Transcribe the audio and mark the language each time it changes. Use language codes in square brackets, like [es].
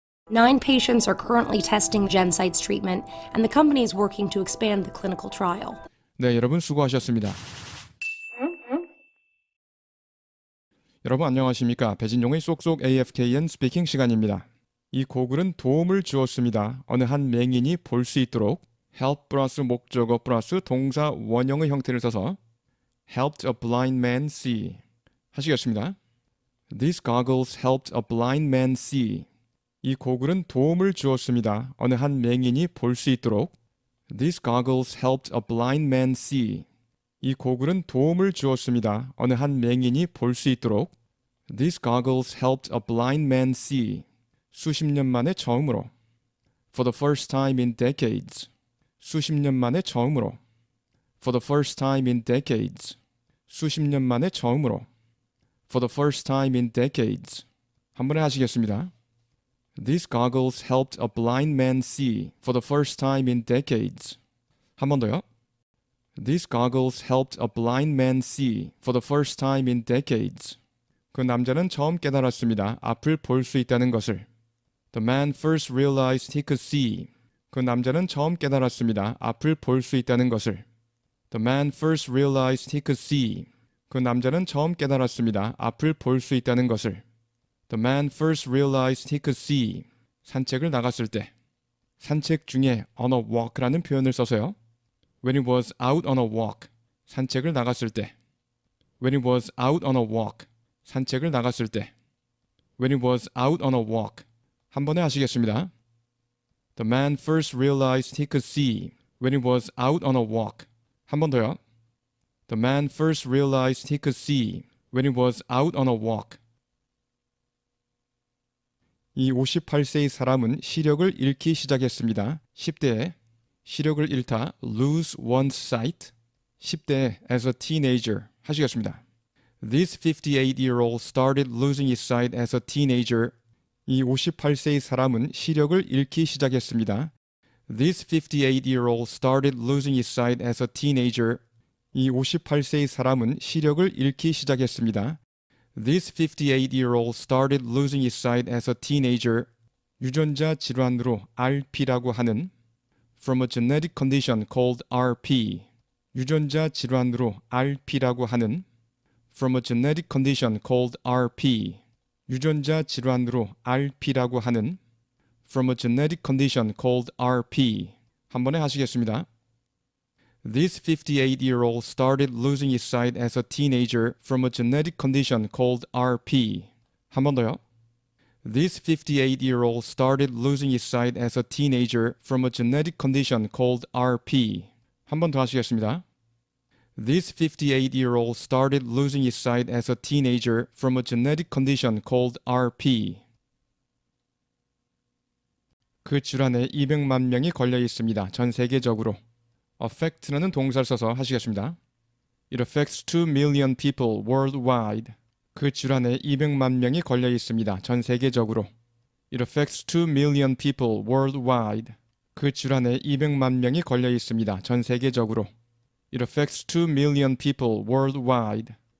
[en] 9 patients are currently testing GenSight's treatment, and the company is working to expand the clinical trial. [ko] 네, 여러분 수고하셨습니다. 여러분 안녕하십니까? 배진용의 쏙쏙 AFKN 스피킹 시간입니다. 이 고글은 도움을 주었습니다. 어느 한 맹인이 볼 수 있도록 help 플러스 목적어 플러스 동사 원형의 형태를 써서 [en] helped a blind man see [ko] 하시겠습니다. [en] These goggles helped a blind man see. [ko] 이 고글은 도움을 주었습니다. 어느 한 맹인이 볼 수 있도록 [en] These goggles helped a blind man see. [ko] 이 고글은 도움을 주었습니다. 어느 한 맹인이 볼 수 있도록 [en] These goggles helped a blind man see. [ko] 수십 년 만에 처음으로 [en] For the first time in decades. [ko] 수십 년 만에 처음으로 [en] For the first time in decades. [ko] 수십 년 만에 처음으로 [en] For the first time in decades. [ko] 한 번에 하시겠습니다. [en] These goggles helped a blind man see for the first time in decades. [ko] 한 번 더요. [en] These goggles helped a blind man see for the first time in decades. [ko] 그 남자는 처음 깨달았습니다. 앞을 볼 수 있다는 것을. [en] The man first realized he could see. [ko] 그 남자는 처음 깨달았습니다. 앞을 볼 수 있다는 것을. [en] The man first realized he could see. [ko] 그 남자는 처음 깨달았습니다. 앞을 볼 수 있다는 것을. [en] The man first realized he could see. [ko] 산책을 나갔을 때. 산책 중에 [en] on a walk [ko] 라는 표현을 써서요. [en] When he was out on a walk. [ko] 산책을 나갔을 때. [en] When he was out on a walk. [ko] 산책을 나갔을 때. [en] When he was out on a walk. [ko] 한 번에 하시겠습니다. [en] The man first realized he could see when he was out on a walk. [ko] 한 번 더요. [en] The man first realized he could see when he was out on a walk. [ko] 이 58세의 사람은 시력을 잃기 시작했습니다. 10대에 시력을 잃다 [en] lose one's sight. [ko] 10대에 [en] as a teenager [ko] 하시겠습니다. [en] This 58-year-old started losing his sight as a teenager. [ko] 이 58세의 사람은 시력을 잃기 시작했습니다. [en] This 58-year-old started losing his sight as a teenager. [ko] 이 58세의 사람은 시력을 잃기 시작했습니다. [en] This 58-year-old started losing his sight as a teenager. [ko] 유전자 질환으로 RP라고 하는 [en] from a genetic condition called RP. [ko] 유전자 질환으로 RP라고 하는 [en] from a genetic condition called RP. [ko] 유전자 질환으로 RP라고 하는 [en] from a genetic condition called RP. [ko] 한 번에 하시겠습니다. [en] This 58-year-old started losing his sight as a teenager from a genetic condition called RP. [ko] 한 번 더요. [en] This 58-year-old started losing his sight as a teenager from a genetic condition called RP. [ko] 한 번 더 하시겠습니다. [en] This 58-year-old started losing his sight as a teenager from a genetic condition called RP. [ko] 그 질환에 200만 명이 걸려 있습니다. 전 세계적으로. affect라는 동사를 써서 하시겠습니다. [en] It affects 2 million people worldwide. [ko] 그 질환에 200만 명이 걸려 있습니다. 전 세계적으로. [en] It affects 2 million people worldwide. [ko] 그 질환에 200만 명이 걸려 있습니다. 전 세계적으로. [en] It affects 2 million people worldwide.